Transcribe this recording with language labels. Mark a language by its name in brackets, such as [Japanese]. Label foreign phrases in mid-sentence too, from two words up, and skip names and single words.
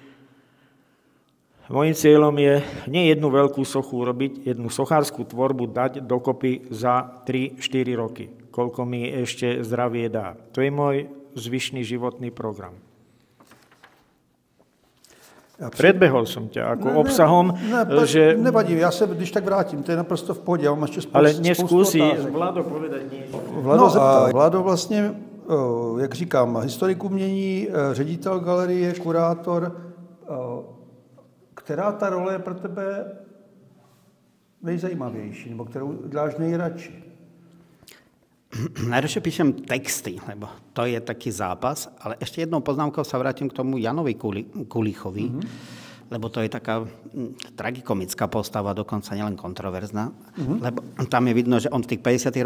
[Slovak] Mojím cieľom je nie jednu veľkú sochu urobiť, jednu sochárskú tvorbu dať dokopy za 3-4 roky, koľko mi ešte zdravie dá. To je môj zvyšný životný program. Predbehol som ťa ako obsahom, že... [Czech] Nevadí, já se když tak vrátím, to je naprosto v pohodě, já mám ještě spoustu [Slovak] ale neskúsi Vlado povedať niečo. [Czech] Vlado vlastně, jak říkám, historik umění, ředitel galerie, kurátor, která ta role je pro tebe nejzajímavější, nebo kterou děláš nejradši? [Slovak] Najradšej píšem texty, lebo to je taký zápas, ale ešte jednou poznámkou sa vrátim k tomu Janovi Kulichovi, lebo to je taká tragikomická postava, dokonca nielen kontroverzná, lebo tam je vidno, že on v tých 50.